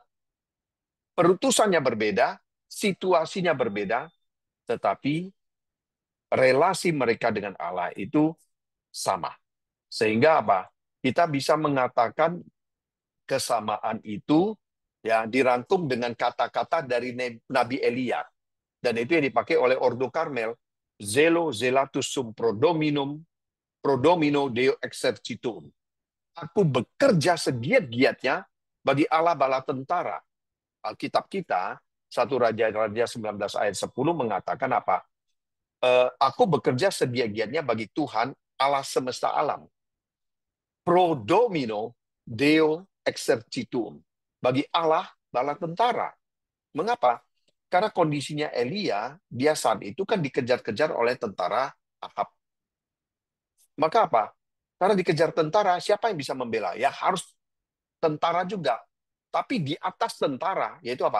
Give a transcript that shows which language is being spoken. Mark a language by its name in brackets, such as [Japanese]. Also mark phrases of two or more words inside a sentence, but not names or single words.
[Indonesian] Perutusannya berbeda, situasinya berbeda, tetapi relasi mereka dengan Allah itu sama. Sehingga apa? Kita bisa mengatakan kesamaan itu ya dirangkum dengan kata-kata dari Nabi Elia. Dan itu yang dipakai oleh Ordo Karmel. [Latin] Zelo zelatus sum prodominum, prodomino deo exercitum. [Indonesian] Aku bekerja segiat-giatnya bagi Allah bala tentara. Alkitab kita, 1 Raja-Raja 19 ayat 10 mengatakan apa? Aku bekerja segiat-giatnya bagi Tuhan Allah semesta alam. [Latin] Pro domino deo exercitum. [Indonesian] Bagi Allah bala tentara. Mengapa? Karena kondisinya Elia, dia saat itu kan dikejar-kejar oleh tentara Ahab. Maka apa? Karena dikejar tentara, siapa yang bisa membela? Ya harus tentara juga. Tapi di atas tentara, yaitu apa?